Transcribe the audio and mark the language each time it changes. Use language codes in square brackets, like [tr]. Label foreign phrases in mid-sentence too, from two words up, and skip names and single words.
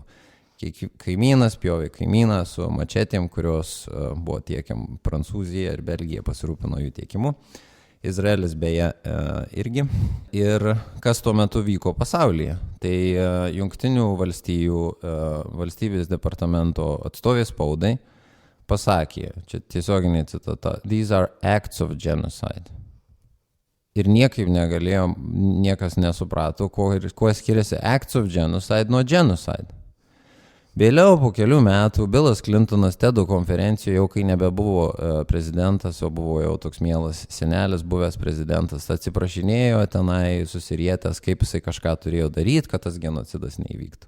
[lt] Kaimynas pjovė kaimyną su mačetėm, kurios buvo tiekiam Prancūzija ir Belgija pasirūpino jų tiekimu. Izraelis beje irgi. Ir kas tuo metu vyko pasaulyje? Tai Jungtinių valstijų valstybės departamento atstovė spaudai pasakė, čia tiesioginė citata, [en] these are acts of genocide. [lt] Ir niekaip negalėjo, niekas nesuprato, kuo skiriasi [en] acts of genocide [lt] nuo genocide. Vėliau po kelių metų Billas Clintonas TEDo konferencijoje, jau kai nebebuvo prezidentas, o buvo jau toks mielas senelis, buvęs prezidentas, atsiprašinėjo tenai susirietęs, kaip jisai kažką turėjo daryti, kad tas genocidas neįvyktų.